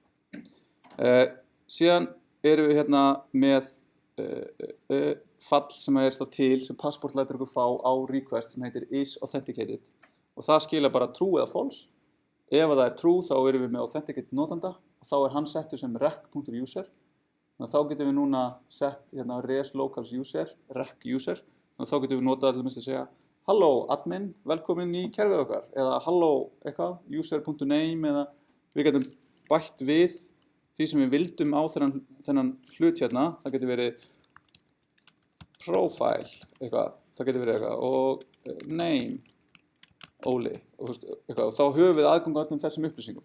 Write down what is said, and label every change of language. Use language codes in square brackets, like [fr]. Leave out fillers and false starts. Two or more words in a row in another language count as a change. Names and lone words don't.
[is] Síðan erum við með fall sem er til sem passport lætur okkur fá á request sem heitir [en] is authenticated [is] og það skila bara true eða false. Ef það er true þá erum við með authenticated notanda og þá er hann settur sem rec.user. Þannig að þá getum við núna sett [en] res locals user, rec user. [is] Þannig að þá getum við notað til að segja [en] halló admin, [is] velkomin í kerfið okkar eða halló eitthvað, user.name eða við getum bætt við því sem við vildum á þennan hlut það getur verið profile eitthvað, það getur verið eitthvað og name, Óli og eitthvað og þá höfum við aðgang á öllum þessum upplýsingum.